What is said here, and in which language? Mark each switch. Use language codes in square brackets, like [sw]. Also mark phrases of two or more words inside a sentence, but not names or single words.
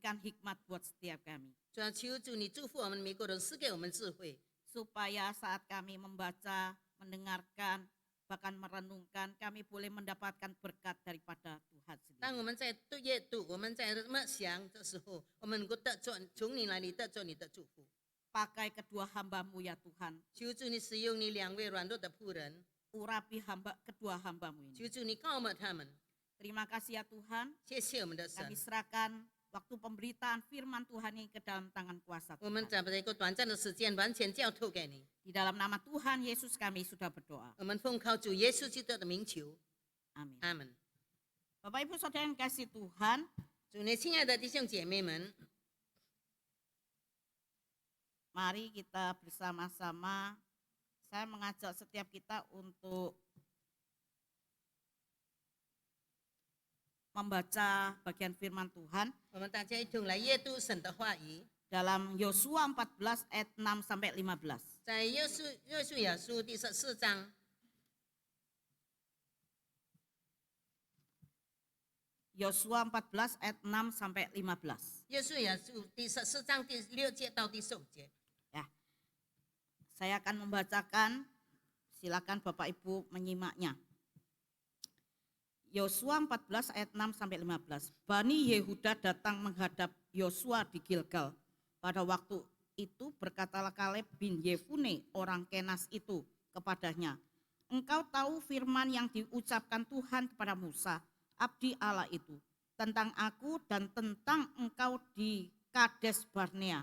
[id] berikan hikmat buat setiap kami. [zh] 主要求主你祝福我们每个人，赐给我们智慧， [id] Supaya saat kami membaca, mendengarkan, bahkan merenungkan, kami boleh mendapatkan berkat daripada Tuhan [zh] 当 [id] sendiri. [zh] 我们在阅读、我们在默想的时候，我们能够得着从你那里得着你的祝福。 [id] Pakai kedua hamba-Mu ya Tuhan. [zh] 求主你使用你2位软弱的仆人， [id] Urapi kedua hamba-Mu [zh] 求 [id] ini. [zh] 主你膏抹他们。 [id] Terima kasih ya Tuhan. [zh] 谢谢我们的神 [id] Kami， serahkan waktu pemberitaan firman Tuhan ini ke dalam tangan kuasa [zh] 我们 [id] Tuhan. [zh] 在一个短暂的时间完全交托给你。 [id] Di dalam nama Tuhan Yesus kami sudah berdoa. [zh] 我们奉靠主耶稣基督的名求， [id] Amin. [zh] 阿门。 [id] Bapak Ibu Saudara yang kasih Tuhan, [zh] 主内亲爱的弟兄姐妹们， [id] mari kita bersama-sama. Saya mengajak setiap kita untuk membaca bagian firman Tuhan [zh] 我们大家一同来阅读神的话语， [id] dalam Yosua 14 ayat 6 sampai 15. [zh] 在约书亚书第14章， [id] Yosua 14 ayat 6 sampai 15. [zh] 约书亚书第14章第6节到第15节。 [id] Ya. Saya akan membacakan, silakan Bapak Ibu menyimaknya. Yosua 14 ayat 6 sampai 15. Bani Yehuda datang menghadap Yosua di Gilgal. Pada waktu itu berkatalah Kaleb bin Yefune orang Kenas itu kepadanya, engkau tahu firman yang diucapkan Tuhan kepada Musa, abdi Allah itu, tentang aku dan tentang engkau di Kades Barnea.